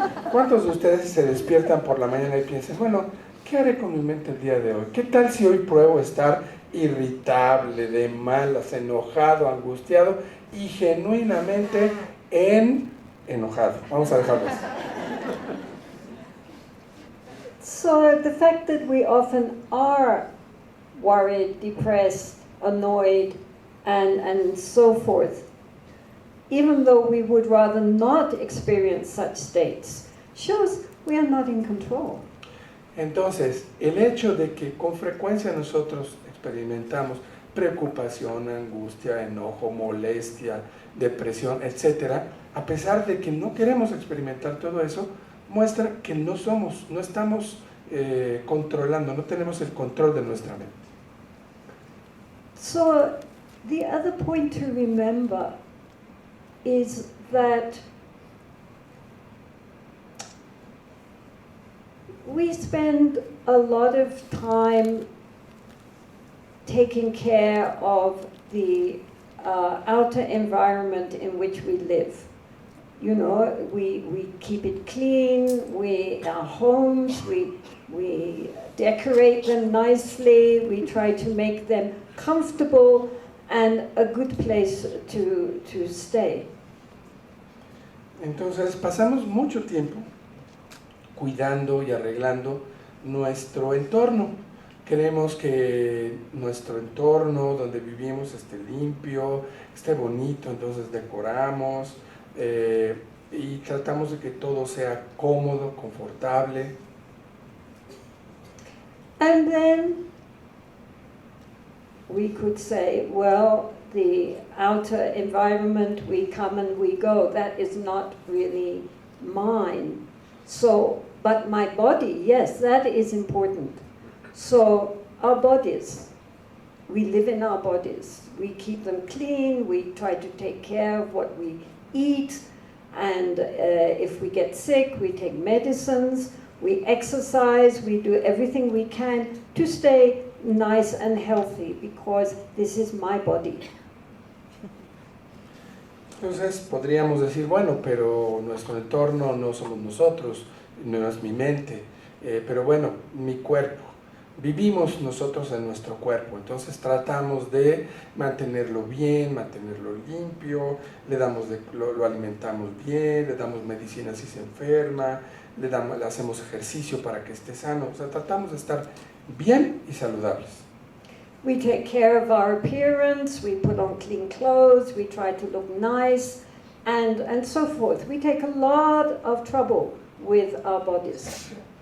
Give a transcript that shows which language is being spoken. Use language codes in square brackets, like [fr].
[es] ¿cuántos de ustedes se despiertan por la mañana y piensan, bueno, ¿qué haré con mi mente el día de hoy? ¿Qué tal si hoy pruebo estar irritable, de malas, enojado, angustiado y genuinamente enojado? Vamos a dejarlo así. [en] So the fact that we often are worried, depressed, annoyed, and so forth, even though we would rather not experience such states, shows we are not in control. [es] Entonces, el hecho de que con frecuencia nosotros experimentamos preocupación, angustia, enojo, molestia, depresión, etc., a pesar de que no queremos experimentar todo eso, muestra que no estamos controlando, no tenemos el control de nuestra mente. [en] So the other point to remember is that we spend a lot of time taking care of the outer environment in which we live. You know, we keep it clean, our homes, we decorate them nicely, we try to make them comfortable and a good place to stay. [es] Entonces pasamos mucho tiempo cuidando y arreglando nuestro entorno. Queremos que nuestro entorno donde vivimos esté limpio, esté bonito, entonces decoramos y tratamos de que todo sea cómodo, confortable. [en] And then we could say, well, the outer environment, we come and we go, that is not really mine. So, but my body, yes, that is important. So our bodies, we live in our bodies. We keep them clean, we try to take care of what we eat, and if we get sick, we take medicines, we exercise, we do everything we can to stay nice and healthy, because this is my body. [es] Entonces podríamos decir, bueno, pero nuestro entorno no somos nosotros, no es mi mente, pero bueno, mi cuerpo. Vivimos nosotros en nuestro cuerpo, entonces tratamos de mantenerlo bien, mantenerlo limpio, lo alimentamos bien, le damos medicina si se enferma, le hacemos ejercicio para que esté sano, o sea, tratamos de estar bien y saludables. [en] We take care of our appearance, we put on clean clothes, we try to look nice, and so forth. We take a lot of trouble with our bodies.